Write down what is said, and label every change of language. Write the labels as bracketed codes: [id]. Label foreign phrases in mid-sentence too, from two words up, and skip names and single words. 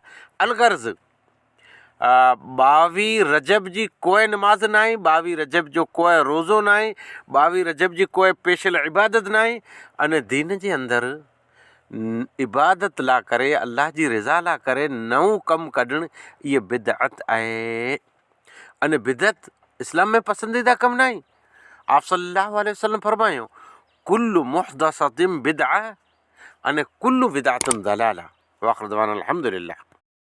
[sd] अलगर्ज़ 22 रजब जी कोई नमाज़ न आहे, 22 रजब जो कोई रोज़ो न आहे, 22 रजब जी कोई स्पेशल इबादत न आहे। अने दीन जे अंदरि इबादत ला करे, अल्लाह जी रिज़ा ला करे नओं कमु कढणु इहे बिदअत आहे। अने बिदअत इस्लाम में पसंदीदा कमु न आहे। आप [ar] صلى الله عليه وسلم [sd] फरमायो [ar] كل محدثة بدعة [sd] अने [ar] كل بدعة ضلالة. وآخر دعوانا الحمد لله.